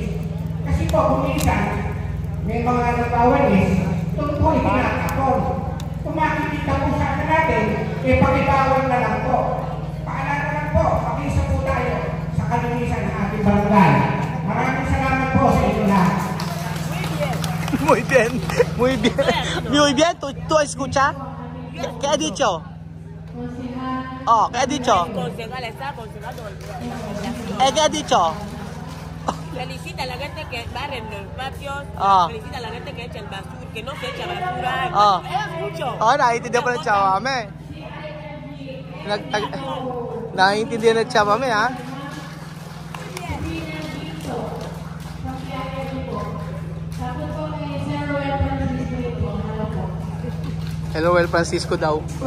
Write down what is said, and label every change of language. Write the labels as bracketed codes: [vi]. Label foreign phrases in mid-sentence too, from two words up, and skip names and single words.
[tl] Kasi po, kung minsan, may mga nagbawalis, ito po itinatapon. Kung makikita po sa akin natin, pakibawal na lang po. Paalala lang po, pakisa po tayo sa kalinisan ng ating barangay. Maraming salamat po sa inyo lahat. [es] Muy bien, muy bien. Muy bien, ¿tú escuchas? ¿Qué ha dicho? Oh, ¿qué ha dicho? Concejal está aconsejando. ¿Qué ha dicho? Felicita a la gente que barre en los patios. Felicita a la gente que echa el basura, que no se echa basura. Mucho. [tl] Naiintindihan po ng Chawame. Naiintindihan ng Chawame, ha? Hello, Well Francisco daw.